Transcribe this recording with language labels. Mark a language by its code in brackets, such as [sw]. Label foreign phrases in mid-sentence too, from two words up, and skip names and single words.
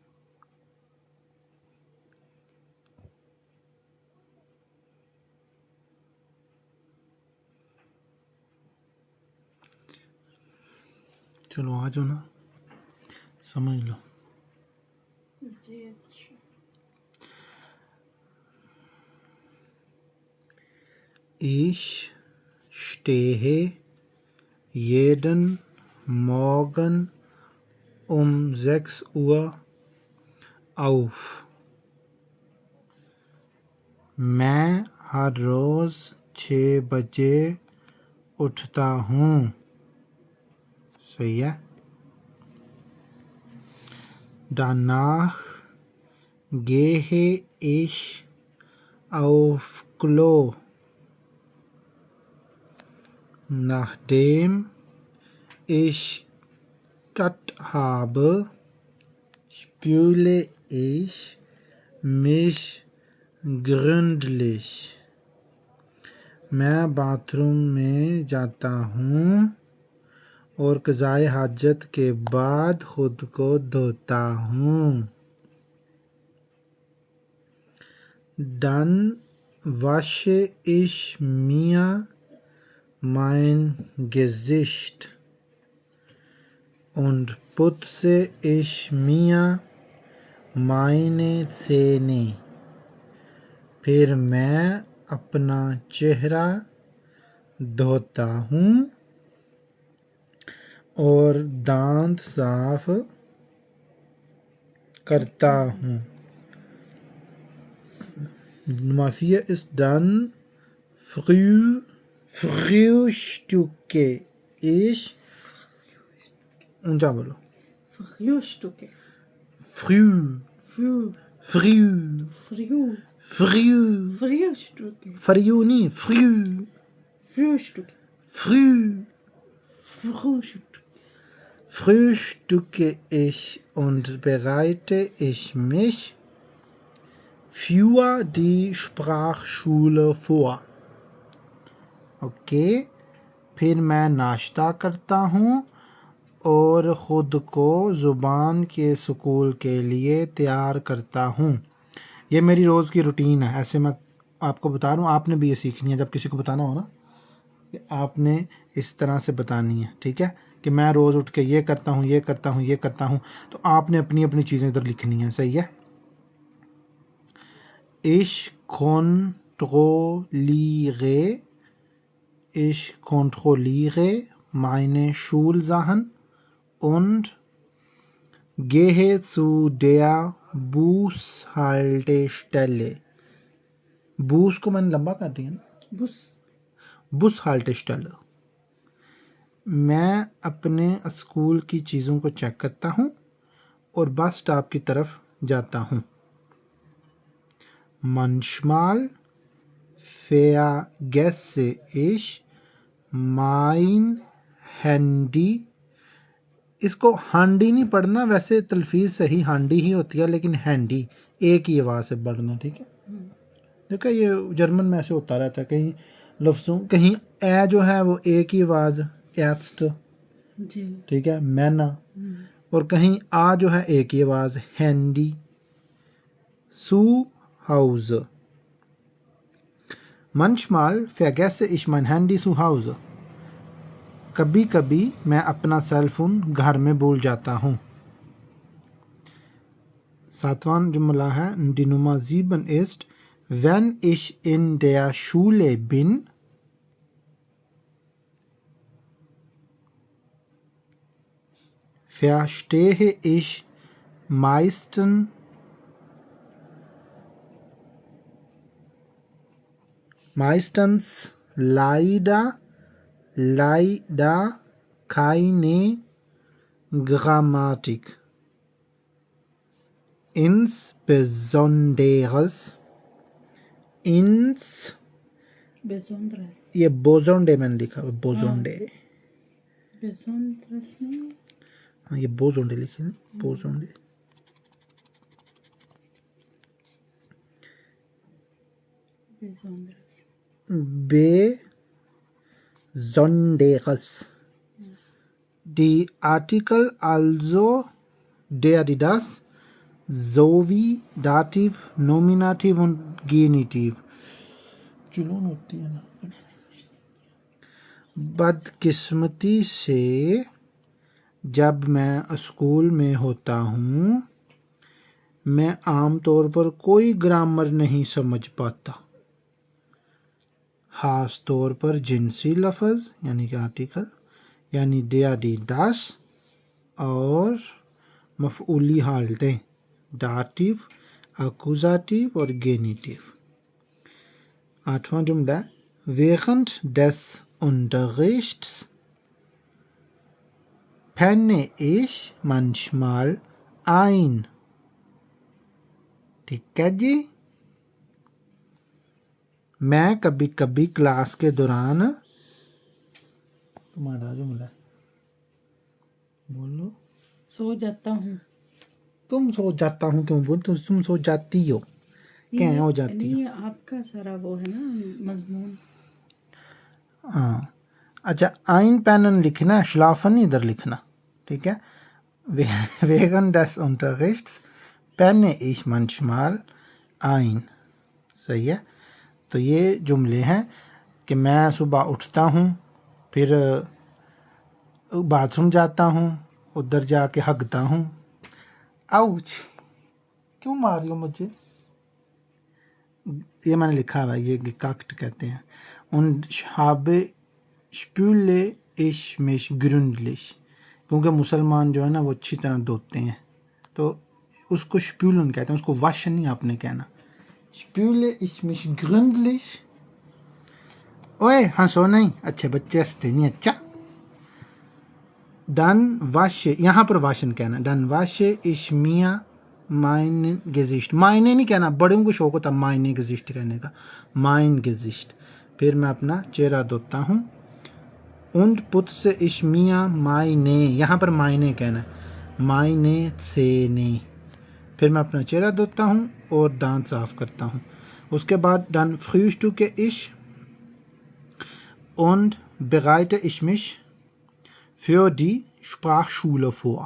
[ur] چلو آ جاؤ نا، سمجھ لو. جی اچھا. [de] Ich stehe jeden Morgen um 6 Uhr auf। [ur] میں ہر روز 6 بجے اٹھتا ہوں. صحیح ہے. [de] Danach gehe ich auf Klo। Nachdem ich das habe, spüle ich mich gründlich। [ur] میں باتھ روم میں جاتا ہوں اور قضائے حاجت کے بعد خود کو دھوتا ہوں. [de] Dann wasche ich mir mein Gesicht und putze ich mir meine Zähne। [ur] پھر میں اپنا چہرہ دھوتا ہوں اور دانت صاف کرتا ہوں. [de] Nummer 4 ist dann frühstücke ich, [ur] اونچا بولو, [de] Frühstücke. früh Früh. früh Früh. früh Frühstücke. früh नहीं früh Frühstücke. früh Frühstücke. frühstücke ich und bereite ich mich für die Sprachschule vor। [ur] اوکے پھر میں ناشتہ کرتا ہوں اور خود کو زبان کے سکول کے لیے تیار کرتا ہوں. یہ میری روز کی روٹین ہے، ایسے میں آپ کو بتا رہا ہوں، آپ نے بھی یہ سیکھنی ہے. جب کسی کو بتانا ہو نا، کہ آپ نے اس طرح سے بتانی ہے، ٹھیک ہے، کہ میں روز اٹھ کے یہ کرتا ہوں، یہ کرتا ہوں، یہ کرتا ہوں، تو آپ نے اپنی اپنی چیزیں ادھر لکھنی ہے. صحیح ہے. [de] Ich kontrolliere meine Schulsachen und gehe zu der Bushaltestelle। [ur] بوس کو میں نے لمبا کر دیا نا, [de] Bus. Bushaltestelle। [ur] میں اپنے سکول کی چیزوں کو چیک کرتا ہوں اور بس سٹاپ کی طرف جاتا ہوں. [de] Manchmal vergesse ich mein Handy। [ur] اس کو ہانڈی نہیں پڑھنا، ویسے تلفظ صحیح ہانڈی ہی ہوتی ہے، لیکن ہینڈی ایک ہی آواز سے پڑھنا، ٹھیک ہے. دیکھو یہ جرمن میں ایسے ہوتا رہتا ہے، کہیں لفظوں کہیں اے جو ہے وہ ایک ہی آواز ایٹسٹ, جی. ٹھیک ہے، مینا، اور کہیں آ جو ہے ایک ہی آواز ہینڈی. [de] zu Hause. Manchmal vergesse ich mein Handy zu Hause। [ur] کبھی کبھی میں اپنا سیل فون گھر میں بھول جاتا ہوں. 7واں جملہ ہے, [de] die Nummer 7 ist, wenn ich in der Schule bin, verstehe ich meistens leider keine Grammatik. besonderes [ur] یہ بوزونڈے میں نے لکھا ہے، بوزونڈے. [de] besonderes नहीं [ur] ہاں، یہ بوزونڈے لکھے ہیں، بوزونڈے. [de] Besonderes. Die Artikel also der, die, das, sowie Dativ, Nominativ und Genitiv. [ur] جنون ہوتی ہے نا. بدقسمتی سے جب میں سکول میں ہوتا ہوں میں عام طور پر کوئی گرامر نہیں سمجھ پاتا، خاص طور پر جنسی لفظ یعنی کہ آرٹیکل یعنی [de] der, die, das [ur] اور مفعولی حالتیں داٹیو، اکوزاٹیو اور گینیٹیو. 8واں جملہ [de] während des Unterrichts penne ich manchmal ein। [ur] ٹھیک ہے جی. میں کبھی کبھی کلاس کے دوران، تمہارا جملہ بولو. سو جاتا ہوں. تم سو جاتا ہوں کیوں بول، تم سو جاتی ہو، کیا ہو جاتی ہو? نہیں، آپ کا سارا وہ ہے نا مضمون. ہاں اچھا, [de] ein pennen [ur] لکھنا، شلافن ادھر لکھنا، ٹھیک ہے. [de] Während des Unterrichts penne ich manchmal ein। [ur] صحیح ہے. تو یہ جملے ہیں کہ میں صبح اٹھتا ہوں، پھر باتھ روم جاتا ہوں، ادھر جا کے ہگتا ہوں. آؤچ، کیوں مار رہی ہو مجھے? یہ میں نے لکھا ہوا ہے، یہ کاکٹ کہتے ہیں. [de] Und spüle ich mich gründlich, [ur] کیونکہ مسلمان جو ہے نا وہ اچھی طرح دھوتے ہیں، تو اس کو شپیولن کہتے ہیں، اس کو واشن نہیں آپ نے کہنا. [de] spüle ich mich gründlich। [ur] اوئے ہنسو نہیں، اچھے بچے ہنستے نہیں. اچھا, [de] dann wasche, [ur] یہاں پر واشن کہنا, [de] dann wasche ich mir mein Gesicht। [ur] ماینے نہیں کہنا، بڑوں کو شوق ہوتا ماینے Gesicht کہنے کا, [de] mein Gesicht। [ur] پھر میں اپنا چہرہ دھوتا ہوں. [de] und putze ich mir meine, [ur] یہاں پر ماینے کہنا, [de] meine Zähne। [ur] پھر میں اپنا چہرہ دھوتا ہوں اور دانت صاف کرتا ہوں. اس کے بعد [de] dann frühstücke ich und bereite ich mich für die Sprachschule vor।